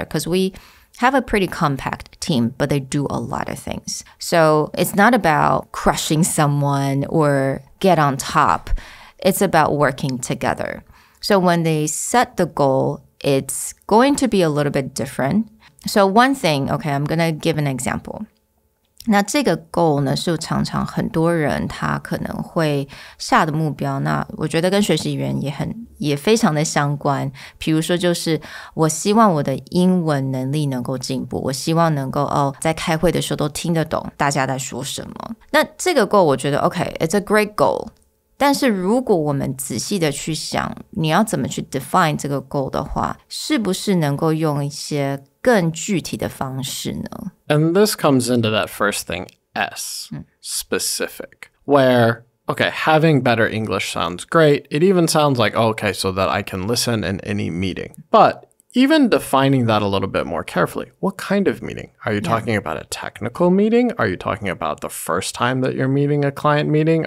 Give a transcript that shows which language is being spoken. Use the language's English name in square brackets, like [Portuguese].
[English] Because we have a pretty compact team, but they do a lot of things. So it's not about crushing someone or get on top. It's about working together. So when they set the goal, it's going to be a little bit different. So one thing, okay, I'm going to give an example. [Chinese] 那这个 goal 呢，是常常很多人他可能会下的目标，那我觉得跟学习语言也非常的相关。比如说就是我希望我的英文能力能够进步，我希望能够在开会的时候都听得懂大家在说什么。那这个 goal 我觉得 [English] OK, it's a great goal。 [Chinese] 但是如果我们仔细的去想，你要怎么去 define 这个 goal 的话，是不是能够用一些更具体的方式呢？ [English] And this comes into that first thing, S, specific, where, okay, having better English sounds great. It even sounds like, okay, so that I can listen in any meeting. But even defining that a little bit more carefully, what kind of meeting? Are you talking about a technical meeting? Are you talking about the first time that you're meeting a client meeting?